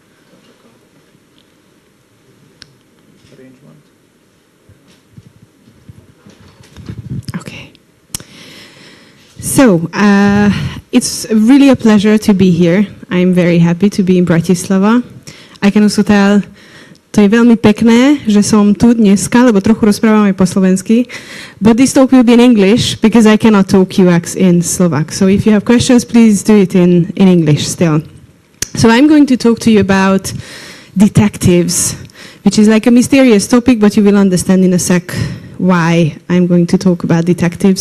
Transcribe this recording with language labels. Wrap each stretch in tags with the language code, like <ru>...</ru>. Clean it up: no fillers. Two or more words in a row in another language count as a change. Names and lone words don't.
<en>Arrangement. Okay. So, it's really a pleasure to be here. I'm very happy to be in Bratislava. I can also tell,</en> <sk>to je veľmi pekné, že som tu dneska, lebo trochu rozprávam aj po slovensky.</sk> <en>But this talk will be in English, because I cannot talk UX in Slovak. So if you have questions, please do it in English still. So I'm going to talk to you about detectives, which is like a mysterious topic, but you will understand in a sec why I'm going to talk about detectives.</en>